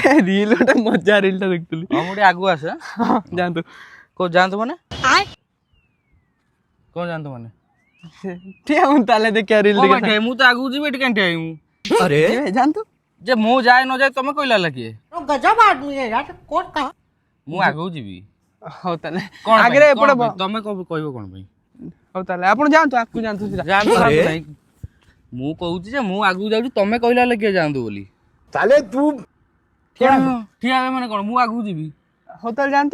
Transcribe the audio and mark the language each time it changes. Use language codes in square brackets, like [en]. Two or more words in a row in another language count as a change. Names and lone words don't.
[or] ରିଲ ଗୋଟେ ମଜା ରିଲଟା ଦେଖୁଥିଲି। ହଁ ମୁଁ ଟିକେ ଆଗକୁ ଆସେ। ଯାଆନ୍ତୁ କୋଉ ଯାଆନ୍ତୁ ମାନେ କଣ ଯାଆନ୍ତୁ ମାନେ ଠିଆ ହୁଅନ୍ତୁ ତାହେଲେ ଦେଖିବା ରିଲ କଣ ପାଇଁ ଦେଖିବା। ଠିଆ ହେବି? ମୁଁ ତ ଆଗକୁ ଯିବି ଏଠି କାହିଁ ଠିଆ ହେବି ମୁଁ? ଯିବେ, ଯାଆନ୍ତୁ। ଯେ ମୁଁ ଯାଏ ନ ଯାଏ ତମେ କହିଲା ହେଲା କିଏ? [hi] गजब आदमी है यार कौन कहा [or] ମୁଁ ଆଗକୁ ଯିବି। ହଉ ତାହେଲେ କଣ ଆଗରେ ପାଇଁ? ଏପଟେ କଣ ପାଇଁ? ତମେ କହିବ କଣ ପାଇଁ? ହଉ ତାହେଲେ ଆପଣ ଯାଆନ୍ତୁ ଆଗକୁ ଯାଆନ୍ତୁ ସିଧା। ଯାଆନ୍ତୁ ଫାନ୍ତୁ ନାହିଁ। ମୁଁ କହୁଛି ଯେ ମୁଁ ଆଗକୁ ଯାଉଛି ତମେ କହିଲା ହେଲା କିଏ ଯାଆନ୍ତୁ ବୋଲି? [hi] साले तू [or] ଠିଆ ଠିଆ ହେବେ ମାନେ କଣ? ମୁଁ ଆଗକୁ ଯିବି। ହଉ ତାହେଲେ ଯାଆନ୍ତୁ।